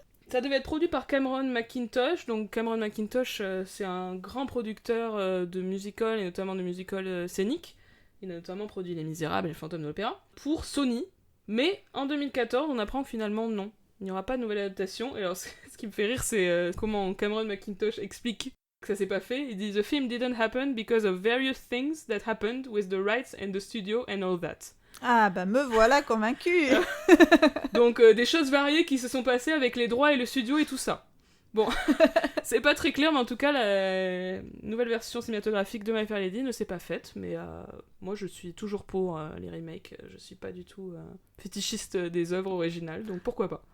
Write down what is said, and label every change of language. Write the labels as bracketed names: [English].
[French] Ça devait être produit par Cameron Mackintosh. Donc Cameron Mackintosh, c'est un grand producteur de musicals, et notamment de musicals scéniques. Il a notamment produit Les Misérables et Le Fantôme de l'Opéra, pour Sony. Mais en 2014, on apprend que finalement non. Il n'y aura pas de nouvelle adaptation. Et alors, ce qui me fait rire, c'est comment Cameron McIntosh explique que ça s'est pas fait. Il dit [English] « The film didn't happen because of various things that happened with the rights and the studio and all that. » [French] Ah bah me voilà convaincue. Donc des choses variées qui se sont passées avec les droits et le studio et tout ça. Bon, c'est pas très clair, mais en tout cas, la nouvelle version cinématographique de My Fair Lady ne s'est pas faite, mais moi je suis toujours pour les remakes, je suis pas du tout fétichiste des œuvres originales, donc pourquoi pas.